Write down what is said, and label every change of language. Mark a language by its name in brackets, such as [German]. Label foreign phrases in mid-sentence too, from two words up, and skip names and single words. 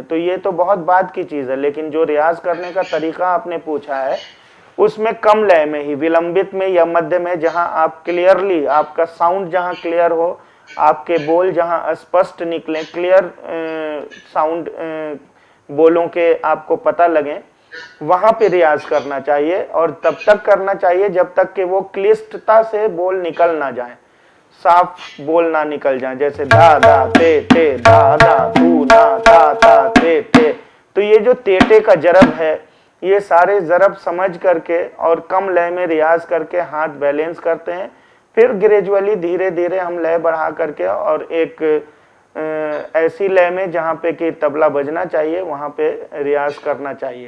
[Hindi] तो ये तो बहुत बाद की चीज है, लेकिन जो रियाज करने का तरीका आपने पूछा है उसमें कम लय में ही, विलंबित में या मध्य में, जहां आप क्लियरली, आपका साउंड जहां क्लियर हो, आपके बोल जहां स्पष्ट निकले, [English] clear sound [Hindi] बोलों के आपको पता लगे, वहां पे रियाज करना चाहिए। और तब तक करना चाहिए जब तक कि वो क्लिष्टता से बोल निकल ना जाए, साफ बोल ना निकल जाए, जैसे धा धा ते ते, धा धा तू ना ता ता ते ते। तो ये जो तेटे का जरब है, ये सारे जरब समझ करके और कम लय में रियाज करके हाथ बैलेंस करते हैं, फिर ग्रेजुअली धीरे धीरे हम लय बढ़ा करके और एक ऐसी लय में जहाँ पे कि तबला बजना चाहिए वहाँ पे रियाज करना चाहिए।